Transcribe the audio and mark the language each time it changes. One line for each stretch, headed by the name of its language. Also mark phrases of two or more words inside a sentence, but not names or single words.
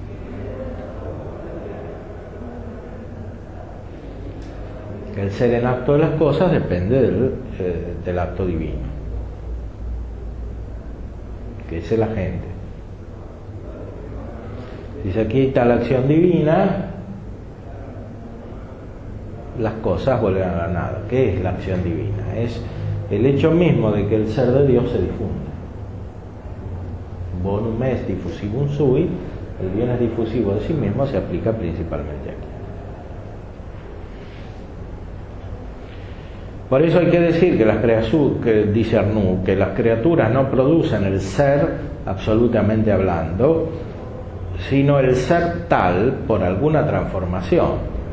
Spanish: El ser en acto de las cosas depende del acto divino, que es el agente. Si se quita la acción divina, las cosas vuelven a la nada. ¿Qué es la acción divina? Es el hecho mismo de que el ser de Dios se difunda.
Latin: Bonum est diffusivum sui,
Spanish: el bien es difusivo de sí mismo, se aplica principalmente aquí. Por eso hay que decir que dice Arnoux, que las criaturas no producen el ser absolutamente hablando, sino el ser tal por alguna transformación.